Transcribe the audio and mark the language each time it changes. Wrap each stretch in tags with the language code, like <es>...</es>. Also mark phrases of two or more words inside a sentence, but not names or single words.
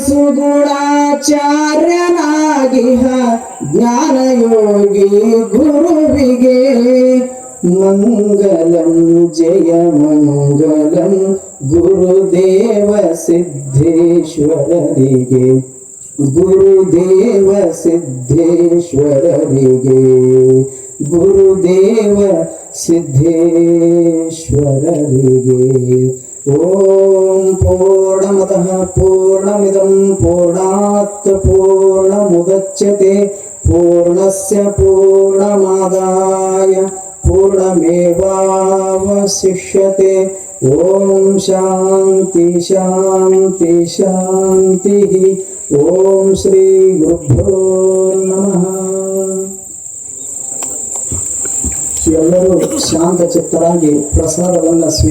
<kn>ಸುಗುಣಾಚಾರ್ಯನಾಗಿಹ ಜ್ಞಾನಯೋಗಿ ಗುರುವಿಗೆ ಮಂಗಲಂ ಜಯ ಮಂಗಲಂ ಗುರುದೇವ ಸಿದ್ಧೇಶ್ವರರಿಗೆ ಗುರುದೇವ ಸಿದ್ಧೇಶ್ವರರಿಗೆ ಗುರುದೇವ</kn> <sa>ಸಿದ್ಧೇಶ್ವರರಿಗೆ ಓಂ ಪೂರ್ಣಮತಃ ಪೂರ್ಣಮಿದಂ ಪೂರ್ಣಾತ್ ಪೂರ್ಣಮುದಚ್ಯತೆ ಪೂರ್ಣಸ್ಯ ಪೂರ್ಣಮಾದಾಯ पूर्णमेवावशिष्यते ओम शांति शांति शांति ओम श्री गुरुभ्यो नमः</sa> <kn>ಎಲ್ಲರೂ ಶಾಂತ ಚಿತ್ತರಾಗಿ ಪ್ರಸಾದವನ್ನು</kn>